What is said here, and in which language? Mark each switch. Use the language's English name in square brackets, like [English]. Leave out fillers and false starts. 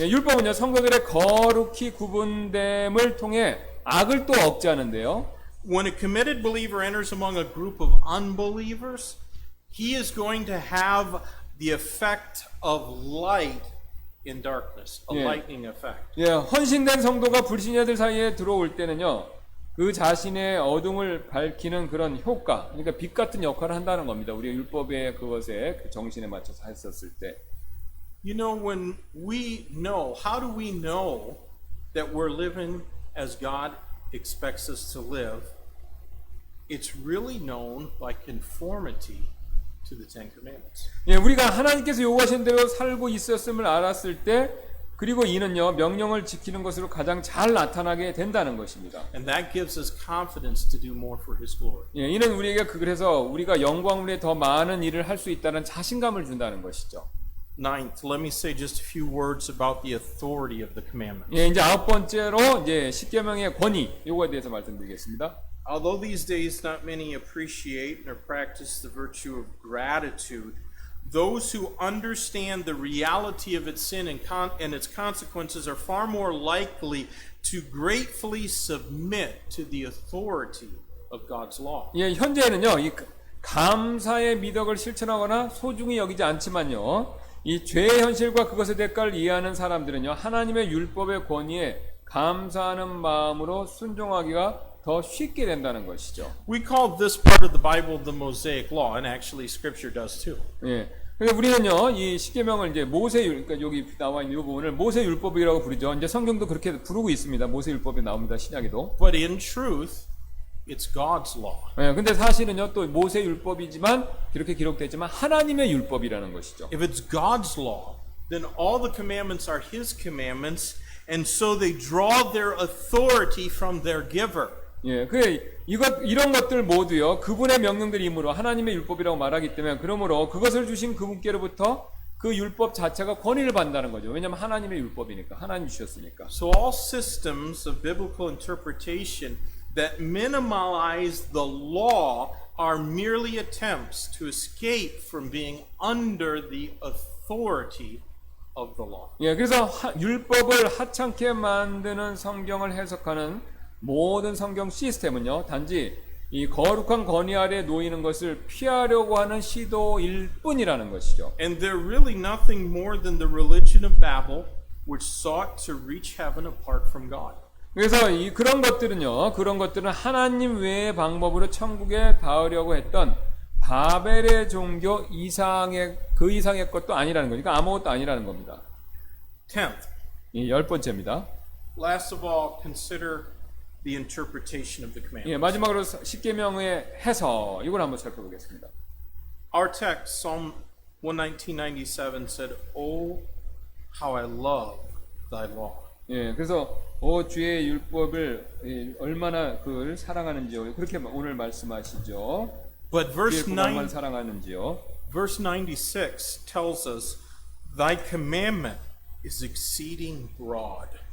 [Korean] 예, 율법은요 성도들의 거룩히 구분됨을 통해 악을 또 억제하는데요. [English] When a committed believer enters among a group of unbelievers, he is going to have the effect of light in darkness, a Yeah. lightning effect. [Korean] 예, 헌신된 성도가 불신자들 사이에 들어올 때는요. 그 자신의 어둠을 밝히는 그런 효과, 그러니까 빛 같은 역할을 한다는 겁니다. 우리 율법의 그것에 그 정신에 맞춰서 했었을 때. [English] You know, when we know, how do we know that we're living as God expects us to live? It's really known by conformity to the Ten Commandments. [Korean] 예, 우리가 하나님께서 요구하신 대로 살고 있었음을 알았을 때, 그리고 이는요 명령을 지키는 것으로 가장 잘 나타나게 된다는 것입니다. [English] And that gives us confidence to do more for His glory. [Korean] 예, 이는 우리에게 그래서 우리가 영광을 위해 더 많은 일을 할 수 있다는 자신감을 준다는 것이죠. [English] Ninth, let me say just a few words about the authority of the commandments. [Korean] 예, 이제 아홉 번째로 이제 십계명의 권위 요거에 대해서 말씀드리겠습니다. [English] Although these days not many appreciate or practice the virtue of gratitude, those who understand the reality of its sin and its consequences are far more likely to gratefully submit to the authority of God's law. [Korean] 예, 현재는요, 이 감사의 미덕을 실천하거나 소중히 여기지 않지만요, 이 죄의 현실과 그것의 대가를 이해하는 사람들은요, 하나님의 율법의 권위에 감사하는 마음으로 순종하기가 더 쉽게 된다는 것이죠. [English] We call this part of the Bible the Mosaic Law, and actually Scripture does too. [Korean] 예. 그래서 우리는요, 이 십계명을 이제 그러니까 여기 나와 있는 이 부분을 모세 율법이라고 부르죠. 이제 성경도 그렇게 부르고 있습니다. 모세 율법이 나옵니다. 신약에도. [English] But in truth, it's God's law. [Korean] 예. 근데 사실은요, 또 모세 율법이지만 그렇게 기록되지만 하나님의 율법이라는 것이죠. [English] If it's God's law, then all the commandments are His commandments, and so they draw their authority from their giver. [Korean] 예, 이런 것들 모두요, 그분의 명령들이므로 하나님의 율법이라고 말하기 때문에, 그러므로 그것을 주신 그분께로부터 그 율법 자체가 권위를 받는다는 거죠. 왜냐하면 하나님의 율법이니까, 하나님 주셨으니까. [English] So all systems of biblical interpretation that minimize the law are merely attempts to escape from being under the authority of the law. [Korean] 예, 그래서 율법을 하찮게 만드는 성경을 해석하는 모든 성경 시스템은요, 단지 이 거룩한 권위 아래 놓이는 것을 피하려고 하는 시도일 뿐이라는 것이죠. [English] And they're really nothing more than the religion of Babel, which sought to reach heaven apart from God. [Korean] 그래서 그런 것들은 하나님 외의 방법으로 천국에 닿으려고 했던 바벨의 종교 이상의 것도 아니라는 거니까 아무것도 아니라는 겁니다. [English] 10th, [Korean] 열 번째입니다. [English] last of all, consider the interpretation of the commandments. [Korean] 예, 마지막으로 십계명의 해석 이걸 한번 살펴보겠습니다. [English] Our text, Psalm 119:97 said, "Oh, how I love thy law." [Korean] 예, 그래서 주의 율법을 얼마나 그걸 사랑하는지요. 그렇게 오늘 말씀하시죠. [English] But verse [Korean] 주의 구원만 [English] 9, [Korean] 사랑하는지요. [English] verse 96 tells us, "Thy commandment is exceeding broad."